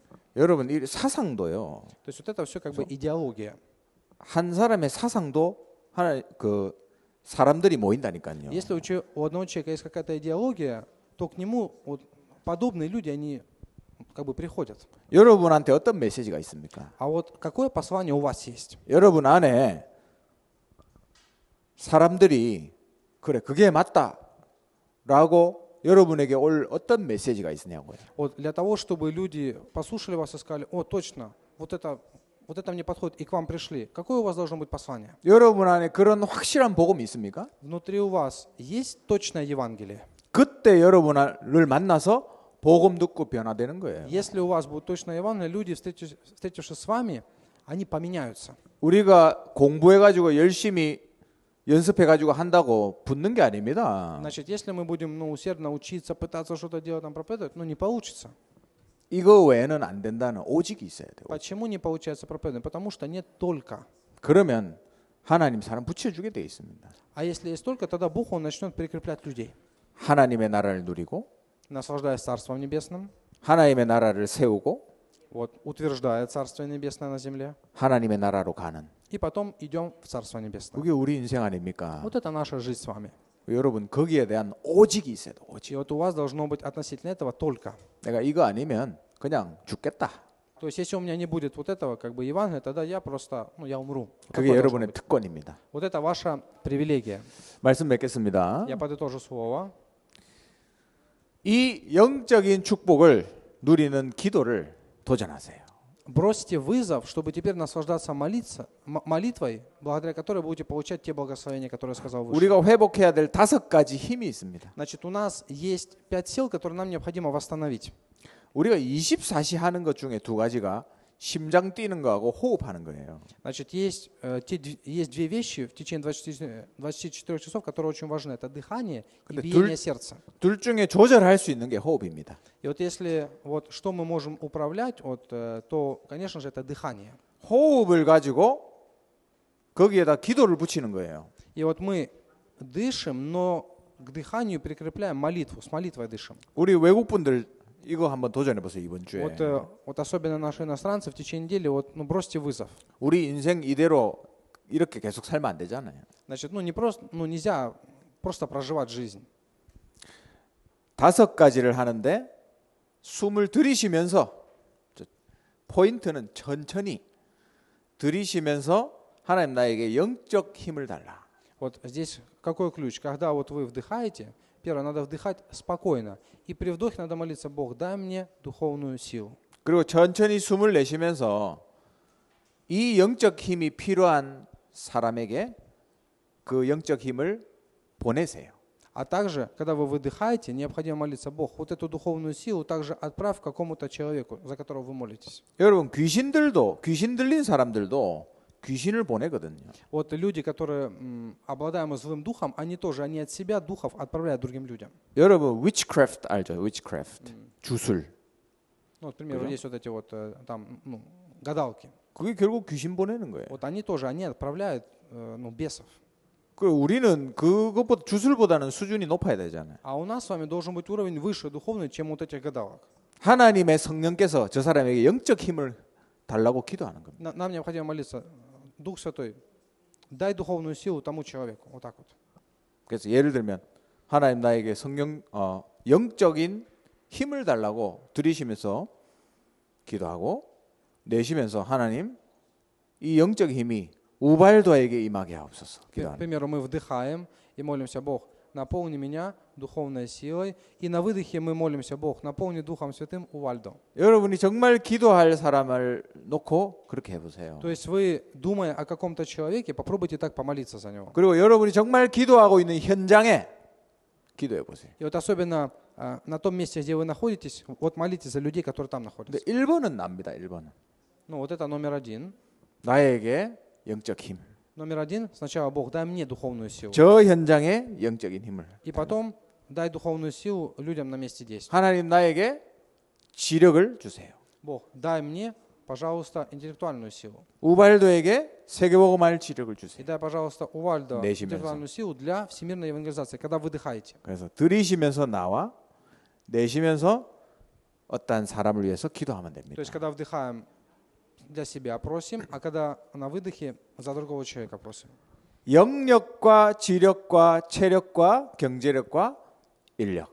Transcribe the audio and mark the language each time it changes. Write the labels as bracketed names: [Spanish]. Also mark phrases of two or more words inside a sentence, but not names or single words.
[Korean] 여러분 이 사상도요. [Russian] То есть вот это все как бы идеология. [Korean] 한 사람의 사상도 하나 그 사람들이 모인다니까요. [Russian] Если у одного человека есть какая-то идеология, то к нему вот подобные люди, они как бы приходят. [Korean] 여러분한테 어떤 메시지가 있습니까? [Russian] А вот какое послание у вас есть? [Korean] 여러분 안에 사람들이 그래 그게 맞다라고 여러분에게 올 어떤 메시지가 있느냐고요. [Russian] Вот для того, чтобы люди послушали вас и сказали, о, точно, вот это мне подходит, и к вам пришли. Какое у вас должно быть послание? [Korean] 여러분 안에 그런 확실한 복음이 있습니까? [Russian] Внутри у вас есть точное Евангелие? [Korean] 그때 여러분을 만나서 복음 듣고 변화되는 거예요. [Russian] Если у вас будет точное Евангелие, люди, встретившись с вами, они поменяются. [Korean] 우리가 공부해가지고 열심히 연습해가지고 한다고 붙는 게 아닙니다. [Russian] Значит, если мы будем усердно учиться, пытаться что-то делать, там проповедовать, не получится. [Korean] 이거 외에는 안 된다는 오직이 있어야 돼요. [Russian] Почему не получается проповедовать? Потому что нет только. [Korean] 그러면 하나님 사람 붙여주게 돼 있습니다. [Russian] А если есть столько, тогда Бог, Он начнет прикреплять людей, [Korean] 하나님의 나라를 누리고 [Russian] наслаждаясь Царством Небесным, [Korean] 하나님의 나라를 세우고 [Russian] вот, утверждая Царство Небесное на земле, [Korean] 하나님의 나라로 가는 [Russian] и потом идем в Царство Небесное. [Korean] 그게 우리 인생 아닙니까? [Russian] Вот это наша жизнь с вами. [Korean] 여러분 거기에 대한 오직이 있어야 돼. [Russian] И [Korean] 오직. [Russian] вот у вас должно быть относительно этого только. [Korean] 내가 이거 아니면 그냥 죽겠다. [Russian] То есть, если у меня не будет вот этого, как бы Евангелия, тогда я просто, я умру. Вот [Korean] 그게 [Russian] такое должно [Korean] 여러분의 [Russian] быть. [Korean] 특권입니다. [Russian] Вот это ваша привилегия. [Korean] 말씀 맺겠습니다. [Russian] Я подытожу слово. [Korean] 이 영적인 축복을 누리는 기도를 도전하세요. [Russian] Бросьте вызов, чтобы теперь наслаждаться молитвой, благодаря которой будете получать те благословения, которые я сказал выше. [Korean] 우리가 회복해야 될 5가지 힘이 있습니다. [Russian] Значит, у нас есть 5 сил, которые нам необходимо восстановить. [Korean] 우리가 24시 하는 것 중에 2가지가 심장 뛰는 거하고 호흡하는 거예요. [Russian] Значит, есть 2 вещи в течение 24 часов, которые очень важны. Это дыхание и [Korean] 근데 [Russian] биение сердца. [Korean] 둘 중에 조절할 수 있는 게 호흡입니다. [Russian] И вот если вот что мы можем управлять, вот, то, конечно же, это дыхание. [Korean] 호흡을 가지고 거기에다 기도를 붙이는 거예요. [Russian] И вот мы дышим, но к дыханию прикрепляем молитву, с молитвой дышим. [Korean] 우리 외국분들 이거 한번 도전해 보세요. 이번 주에. [Russian] Вот особенно наши иностранцы в течение недели, вот, бросьте вызов. [Korean] 우리 인생 이대로 이렇게 계속 살면 안 되잖아요. [Russian] Значит, не просто, нельзя просто проживать жизнь. [Korean] 5가지를 하는데 숨을 들이쉬면서 포인트는 천천히 들이쉬면서 하나님 나에게 영적 힘을 달라. [Russian] Вот здесь какой ключ? Когда вот вы вдыхаете, первое, надо вдыхать спокойно. И при вдохе надо молиться: Бог, дай мне духовную силу. [Korean] 그리고 천천히 숨을 내쉬면서 이 영적 힘이 필요한 사람에게 그 영적 힘을 보내세요. [Russian] А также, когда вы выдыхаете, необходимо молиться: Бог, вот эту духовную силу также отправь какому-то человеку, за которого вы молитесь. [Korean] 여러분 귀신 들린 사람들도 귀신을 보내거든요. [Russian] Вот люди, которые обладаемы злым духом, они от себя духов отправляют другим людям. [Korean] 여러분 witchcraft 알죠? witchcraft 주술. [Russian] Вот, к примеру, [Korean] 그죠? [Russian] есть вот эти вот там гадалки. [Korean] 그게 결국 귀신 보내는 거예요. [Russian] Вот они тоже, они отправляют бесов. [Korean] 그 우리는 그것보다 주술보다는 수준이 높아야 되잖아요. [Russian] А у нас с вами должен быть уровень выше духовный, чем вот этих гадалок. [Korean] 하나님의 성령께서 저 사람에게 영적 힘을 달라고 기도하는 겁니다. [Russian] Нам необходимо молиться: Дух Святой, дай духовную силу тому человеку. Вот так вот. [Korean] 그래서 예를 들면 하나님 나에게 영적인 힘을 달라고 들이쉬면서 기도하고 내쉬면서 하나님 이 영적 힘이 우발도에게 임하게 하옵소서 [Russian] К [Korean] 기도하는. [Russian] примеру, мы вдыхаем и молимся: Бог, наполни меня духовной силой. И на выдохе мы молимся: Бог, наполни Духом Святым Увальдо. [Korean] 여러분이 정말 기도할 사람을 놓고 그렇게 해보세요. [Russian] То есть вы, думая о каком-то человеке, попробуйте так помолиться за него. [Korean] 그리고 여러분이 정말 기도하고 있는 현장에 기도해 보세요. [Russian] И вот особенно на том месте, где вы находитесь, вот молитесь за людей, которые там [Korean] 근데 [Russian] находятся. [Korean] 1번은 납니다. 1번은 [Russian] Вот это номер 1. [Korean] 나에게 영적 힘. [Russian] Номер 1, сначала: Бог, дай мне духовную силу. [Korean] 저 현장에 영적인 힘을. [Russian] И потом дай духовную силу людям на месте действия. [Korean] 하나님 나에게 지력을 주세요. [Russian] Бог, дай мне, пожалуйста, интеллектуальную силу. [Korean] 우발도에게 세계복음할 지력을 [Russian] И [Korean] 주세요. [Russian] дай, пожалуйста, Увальдо [Korean] 내쉬면서. [Russian] интеллектуальную силу для всемирной евангелизации, когда выдыхаете. [Korean] 그래서 들이쉬면서 나와 내쉬면서 어떠한 사람을 위해서 기도하면 [Russian] То [Korean] 됩니다. [Russian] есть, когда вдыхаем, для себя просим, а когда на выдохе за другого человека просим. [Korean] 영력과 지력과 체력과 경제력과 인력.